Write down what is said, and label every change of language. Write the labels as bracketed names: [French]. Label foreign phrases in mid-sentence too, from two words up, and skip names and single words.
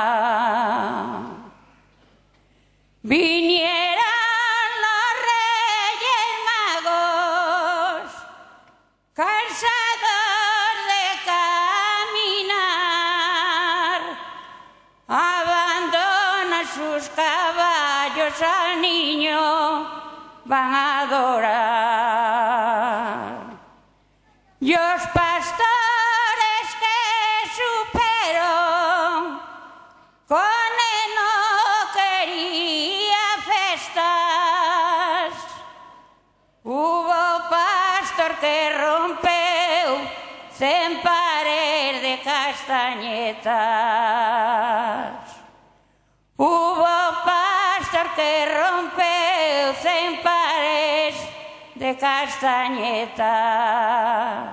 [Spanish] Vinieron los Reyes Magos, cansados de caminar, abandonan sus caballos al niño, van a adorar. [Galician] Y os pastores que supieron con él no quería festas, hubo pastor que rompeu 100 pares de castañetas. Hubo pastor que rompeu 100 pares de castañetas.